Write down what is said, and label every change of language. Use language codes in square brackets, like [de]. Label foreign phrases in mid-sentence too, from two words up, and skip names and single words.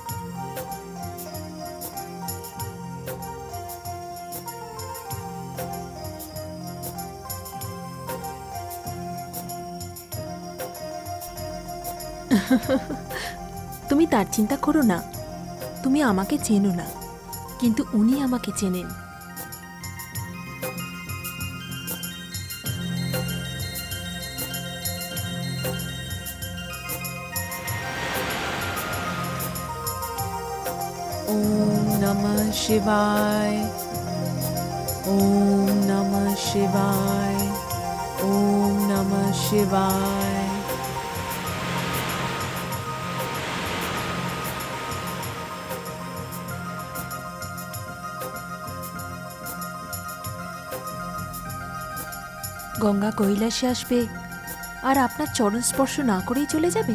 [bn] তুমি তার চিন্তা করো না। তুমি আমাকে চেনো না, কিন্তু উনি আমাকে চেনেন। [sa] ओम नमः शिवाय, ओम नमः शिवाय, ओम नमः शिवाय। [bn] গঙ্গা কৈলাসে আসবে আর আপনার চরণ স্পর্শ না করেই চলে যাবে?